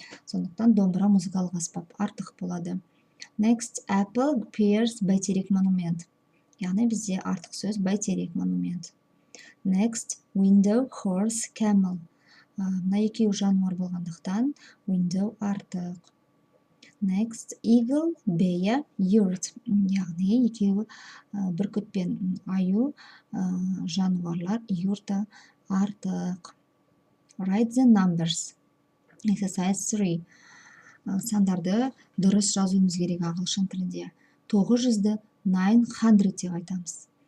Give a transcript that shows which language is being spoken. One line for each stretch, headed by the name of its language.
Kazakh: Сондықтан домбыра музыкалық аспап артық болады.
English: Next, apple, pears, бәйтерек монумент.
Kazakh: Яғни бізде артық сөз бәйтерек монумент.
English: Next, window, horse, camel.
Kazakh: Мына екеуі жануар болғандықтан window артық.
English: Next, eagle, бея, yurt.
Kazakh: Яғни екеуі бүркіт пен аю жануарлар, юрта артық.
English: Write the numbers. Exercise 3.
Kazakh: Сандарды дұрыс жазуымыз керек ағылшын тілінде. 900-ді 900 деп айтамыз.